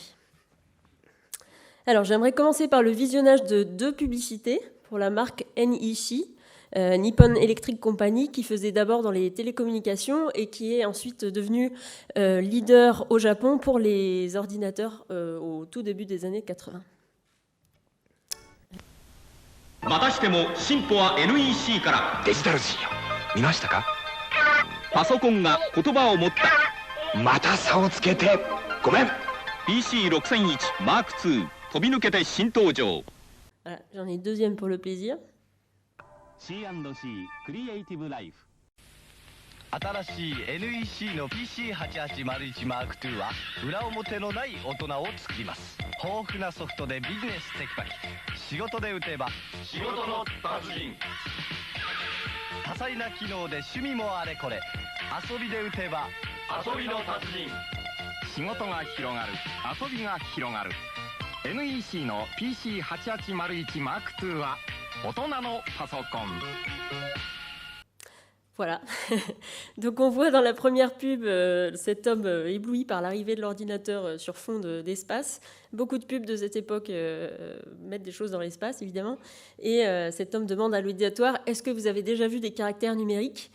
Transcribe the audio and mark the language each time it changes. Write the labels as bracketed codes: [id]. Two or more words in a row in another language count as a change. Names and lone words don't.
[fr] Alors j'aimerais commencer par le visionnage de 2 publicités pour la marque NEC, Nippon Electric Company, qui faisait d'abord dans les télécommunications et qui est ensuite devenu leader au Japon pour les ordinateurs au tout début des années 80. [ja] またしても進歩は NEC からデジタル深夜見ましたかパソコンが言葉を持ったまた差をつけてごめん PC6001 Mark II 飛び抜けて新登場 [fr] Voilà, j'en ai une deuxième pour le plaisir. [ja] C&C クリエイティブライフ新しい NEC の PC8801 M2 は裏表のない大人を作ります。豊富なソフトでビジネステキパキ、仕事で打てば仕事の達人、多彩な機能で趣味もあれこれ、遊びで打てば遊びの達人、仕事が広がる遊びが広がる NEC の PC8801 M2 は大人のパソコン [fr] Voilà. Donc on voit dans la première pub cet homme ébloui par l'arrivée de l'ordinateur sur fond d'espace. Beaucoup de pubs de cette époque mettent des choses dans l'espace, évidemment. Et cet homme demande à l'auditoire « Est-ce que vous avez déjà vu des caractères numériques ?»